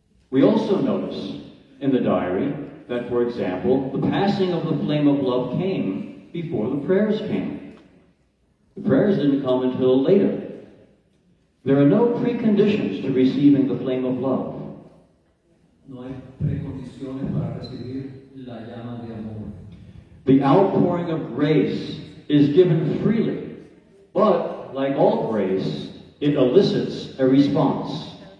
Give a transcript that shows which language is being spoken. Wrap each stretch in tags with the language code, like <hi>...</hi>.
<en>We also notice in the diary that, for example, the passing of the flame of love came before the prayers came. The prayers didn't come until later. There are no preconditions to receiving the flame of love.</en> <es>No hay precondiciones para recibir la llama de amor.</es> <en>The outpouring of grace is given freely, but like all grace, it elicits a response.</en>